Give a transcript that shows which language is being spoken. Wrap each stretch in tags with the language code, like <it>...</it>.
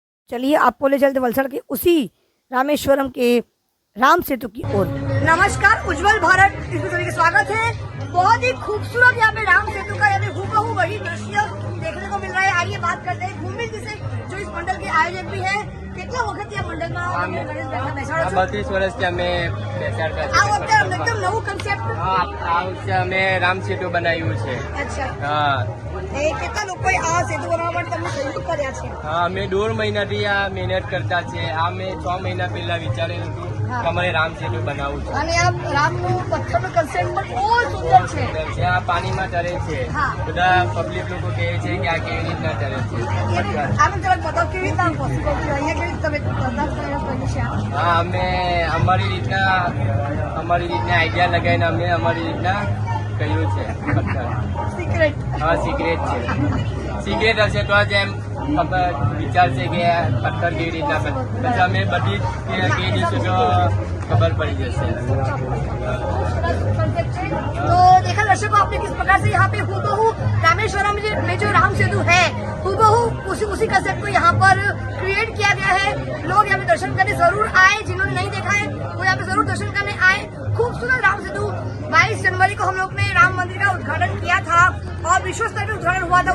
<hi>चलिए आपको ले चलते वलसाड़ के उसी रामेश्वरम के राम सेतु की ओर। नमस्कार, उज्जवल भारत इसमें सभी का स्वागत है। बहुत ही खूबसूरत यहाँ पे राम सेतु का यानी हूबहू वही दृश्य देखने को मिल रहा है। आइए बात करते हैं भूमि जी से, जो इस मंडल के आयोजक भी है।</hi> <gu>કેટલા વખત આ મંડળમાં ગણેશ બેસાડો છો? 32 વર્ષથી અમે બેસાડતા છીએ। આ વખતે એકદમ નવું કન્સેપ્ટ, આ વખતે અમે રામ સેતુ બનાવ્યું છે। અચ્છા, હા। એ કેટલા લોકોએ આ સેતુ બનાવવા માટે તમને સહયોગ કર્યા છે? હા, અમે 1.5 મહિનાથી આ મહેનત કરતા છે। આ અમે 6 મહિના પહેલા વિચારેલું હતું કે અમારે રામ સેતુ બનાવવું છે। અને આ રામનું પથ્થરનું કન્સેપ્ટ પણ બહુ સુંદર છે। આ પાણીમાં તરે છે, બધા પબ્લિક લોકો કહે છે કે આ કેવી રીતના તરે છે। આનું જરાક બતાવો કેવી રીતના પોસિબલ છે, અહીંયા हाँ, અમે અમારી રીતના આઈડિયા લગાવીને અમે અમારી રીતના કર્યું છે પથ્થર। સિક્રેટ, હા સિક્રેટ છે। સિક્રેટ હશે તો જ એમ વિચાર છે કે પથ્થર કેવી રીતના પછી અમે બધી કહી દઈશું તો खबर पड़ी जैसे।</gu> <hi>तो देखा दर्शकों आपने किस प्रकार से यहाँ पे हूबहू रामेश्वरम में जो राम सेतु है, हूबहू उसी कंसेप्ट को यहाँ पर क्रिएट किया गया है। लोग यहाँ पे दर्शन करने जरूर आए, जिन्होंने नहीं देखा है वो यहाँ पे जरूर दर्शन करने आए। खूबसूरत राम सेतु 22 जनवरी को हम लोग ने राम मंदिर का उद्घाटन किया था और विश्व स्तर पर उद्घाटन हुआ था।</hi>